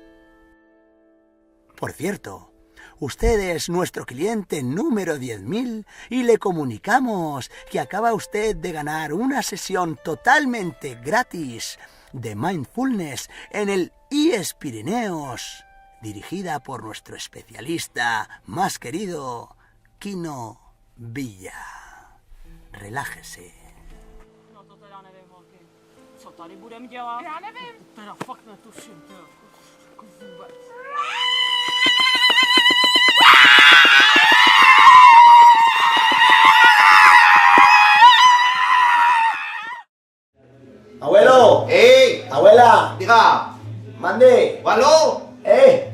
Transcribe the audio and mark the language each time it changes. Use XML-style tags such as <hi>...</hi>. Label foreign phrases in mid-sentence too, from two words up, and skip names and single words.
<es>Por cierto, usted es nuestro cliente número 10.000 y le comunicamos que acaba usted de ganar una sesión totalmente gratis de mindfulness en el IES Pirineos, dirigida por nuestro especialista más querido, Kino Villa. Relájese.</es> <cs>No to teda nevím, holky. Co tady budeme dělat? Já nevím. Teda fakt netuším, to jako vůbec.</cs> <es>Abuelo, abuela, Diga, mande, ¿aló? eh,</es>